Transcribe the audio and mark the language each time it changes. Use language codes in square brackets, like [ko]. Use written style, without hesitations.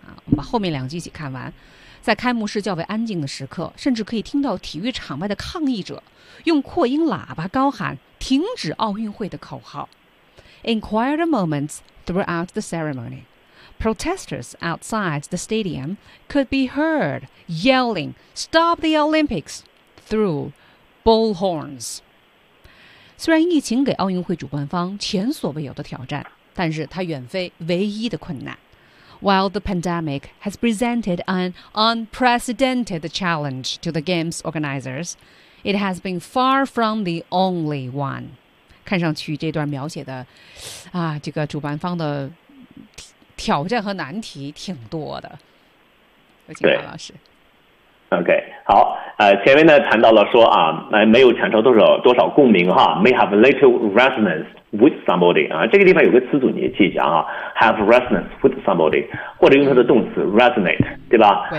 [zh] 我们把后面两句一起看完。在开幕式较为安静的时刻，甚至可以听到体育场外的抗议者用扩音喇叭高喊停止奥运会的口号。 [en] In quiet moments throughout the ceremony, protesters outside the stadium could be heard yelling Stop the Olympics through bullhorns. [zh] 虽然疫情给奥运会主办方前所未有的挑战，但是它远非唯一的困难。 [en] While the pandemic has presented an unprecedented challenge to the Games organizers, it has been far from the only one. [zh] 看上去这段描写的、啊、这个主办方的挑战和难题挺多的。有请马老师。 OK, 好，前面呢谈到了说啊，没有产生多少共鸣哈 ， [en] may have little resonance with somebody [zh] 啊，这个地方有个词组你也记一下啊 ， [en] have resonance with somebody， [zh] 或者用它的动词 resonate， 对吧？